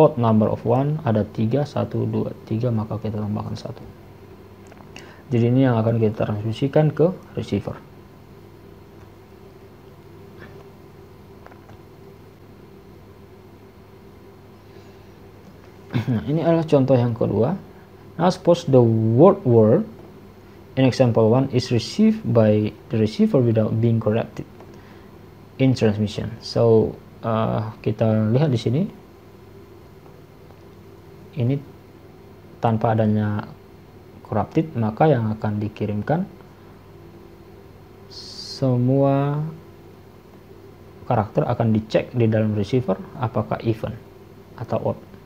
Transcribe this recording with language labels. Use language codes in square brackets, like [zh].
[en] odd number of 1 [id] ada 3, 1, 2, 3, maka kita tambahkan 1. Jadi ini yang akan kita transmisikan ke receiver. Nah, ini adalah contoh yang kedua. [en] Now suppose the word in example 1 is received by the receiver without being corrupted in transmission. [id] So kita lihat di sini, ini tanpa adanya corrupted, maka yang akan dikirimkan semua karakter akan dicek di dalam receiver apakah even atau odd.